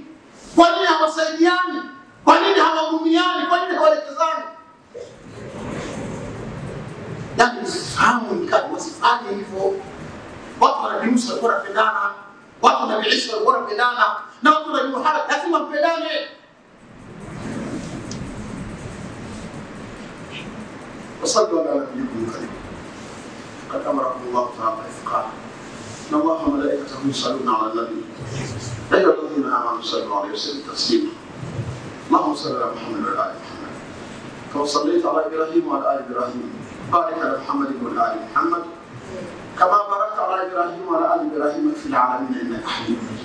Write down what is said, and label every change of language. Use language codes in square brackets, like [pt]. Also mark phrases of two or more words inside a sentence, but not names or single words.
[sw] Kwa nini hawasaidiani? Kwa nini hawahurumiani? Kwa nini hawalekezani? Yaani usifahamu nikati wasifanye hivyo. Watu wa Nabii Musa walikuwa wanapendana, watu wa Nabii Isa walikuwa wanapendana, na watu wa Nabii Muhammad lazima mpendane. [ar] وصلوا على نبيكم الكريم. قد امركم الله تعالى بإفقاء ان الله وملائكته يصلون على النبي يا ايها الذين امنوا صلوا عليه وسلموا تسليما. اللهم صل على محمد وعلى ال محمد كما صليت على ابراهيم وعلى ال ابراهيم، بارك على محمد وعلى ال محمد كما باركت على ابراهيم وعلى ال ابراهيم في العالمين انك حميد مجيد.